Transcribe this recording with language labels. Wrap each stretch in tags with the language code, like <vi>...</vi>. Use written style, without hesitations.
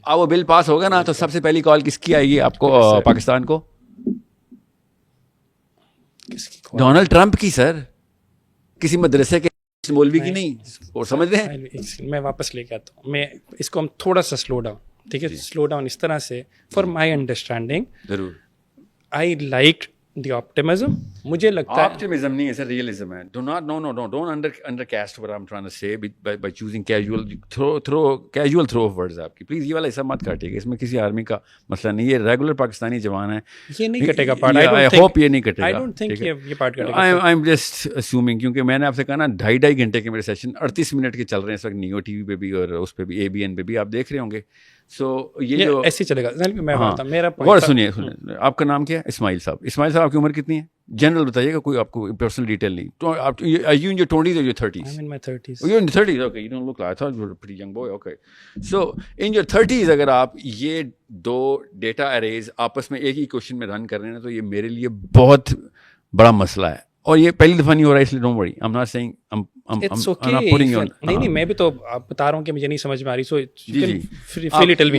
<ur>اب وہ بل پاس ہوگا نا تو سب سے پہلی کال کس کی آئے گی آپ کو پاکستان کو؟ ڈونلڈ ٹرمپ کی سر، کسی مدرسے کے مولوی کی نہیں. اور سمجھ رہے ہیں، میں واپس لے کے آتا ہوں. میں اس کو ہم تھوڑا سا سلو ڈاؤن، ٹھیک ہے، سلو ڈاؤن اس طرح سے</ur> <en>For my understanding.</en> <ur>ضرور.</ur> <en>I like the optimism</en> <ur>مجھے لگتا ہے optimism نہیں ہے سر, realism ہے.</ur> <en>Don't undercast what I'm trying to say by choosing casual throw of words.</en> <ur>آپ کی پلیز یہ والا حصہ مت کاٹیے گا, اس میں کسی آرمی کا مسئلہ نہیں. یہ ریگولر پاکستانی جوان ہے, یہ نہیں کٹے گا پارٹ.</ur> <en>I hope</en> <ur>یہ نہیں کٹے گا.</ur> <en>I don't think</en> <ur>یہ پارٹ کٹے گا.</ur> <en>I'm just assuming,</en> <ur>کیونکہ میں نے آپ سے کہا نا 2.5 گھنٹے کے میرے سیشن 38 منٹ کے چل رہے ہیں اس وقت نیو ٹی وی پہ بھی اور اس پہ بھی ABN پہ بھی آپ دیکھ رہے ہوں گے. سو یہ جو ایسے چلے گا. میں بتاتا ہوں میرا اور سنیے, آپ کا نام کیا ہے؟ اسماعیل صاحب. اسماعیل صاحب آپ کی عمر کتنی ہے؟ جنرل بتائیے گا, کوئی آپ کو پرسنل ڈیٹیل نہیں.</ur> <en>Are you in your 20s or your 30s? I'm in my 30s. You're in your 30s, okay. You don't look like, I thought you were a pretty young boy, okay. So in your 30s</en> <ur>اگر آپ یہ 2 data arrays آپس میں ایک ہی question میں رن کر رہے ہیں تو یہ میرے لیے بہت بڑا مسئلہ ہے, اور یہ پہلی دفعہ نہیں ہو رہا ہے, اس لیے</ur> <en>Don't worry. I'm not saying It's okay.</en> <ur>نہیں میں بھی تو بتا رہا ہوں کہ مجھے نہیں سمجھ میں آ رہی. سو فری لٹل بھی</ur>